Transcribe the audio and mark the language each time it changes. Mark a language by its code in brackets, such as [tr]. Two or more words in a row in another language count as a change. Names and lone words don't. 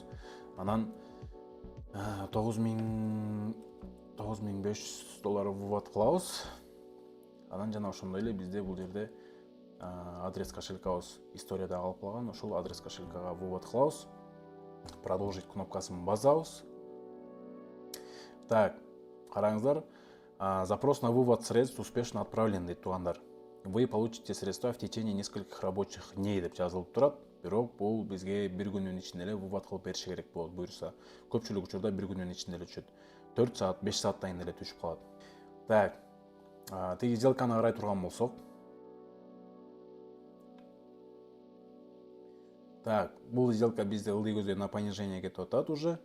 [ky] Анан $9,500 вывод кылабыз. Анан жана ошондой эле бизде бул жерде адрес кошелькабыз историяда калып калган. Ошол адрес кошелькага вывод кылабыз. Продолжить кнопкасын басабыз. Так, караңыздар. [ru] Запрос на вывод средств успешно отправлен [ky] дейт туугандар. [ru] Вы получите средства в течение нескольких рабочих дней [ky] деп жазылып турат. Бирок бул бизге бир күнүн ичинде эле вывод кылып бериши керек болот буюрса. Көпчүлүк учурда бир күнүн ичинде эле түшөт. 4 саат, 5 сааттан эле түшүп калат. Так, тиги сделканы карай турган болсок. Так, бул сделка бизде ылдый көздөй [ru] на понижение [ky] кетип атат уже.